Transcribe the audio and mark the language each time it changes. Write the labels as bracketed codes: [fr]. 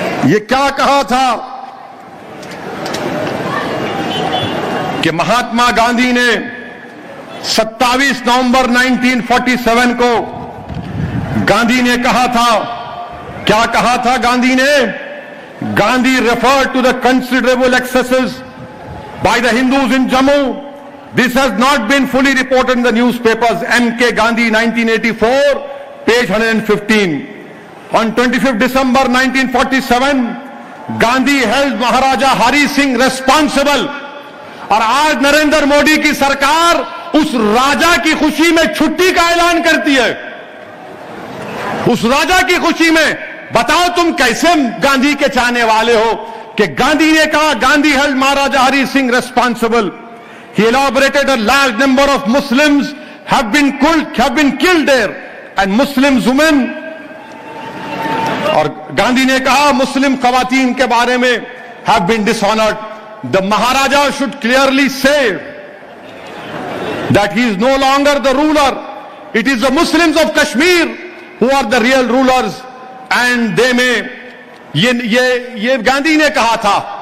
[hi] ये क्या कहा था कि महात्मा गांधी ने 27 नवंबर 1947 को गांधी ने कहा था, क्या कहा था गांधी ने? [en] Gandhi referred to the considerable excesses by the Hindus in Jammu. This has not been fully reported in the newspapers. M.K. Gandhi, 1984, page 115. On 25th December 1947, Gandhi held Maharaja Hari Singh responsible. [hi] और आज नरेंद्र मोदी की सरकार उस राजा की खुशी में छुट्टी का ऐलान करती है। उस राजा की खुशी में बताओ तुम कैसे गांधी के चाहने वाले हो कि गांधी ने कहा, [en] Gandhi held Maharaja Hari Singh responsible. He elaborated a large number of Muslims have been killed there, and Muslim women [hi] और गांधी ने कहा मुस्लिम खवातीन के बारे में [en] have been dishonoured, the Maharaja should clearly say that he is no longer the ruler, it is the Muslims of Kashmir who are the real rulers and they में, [hi] ये गांधी ने कहा था।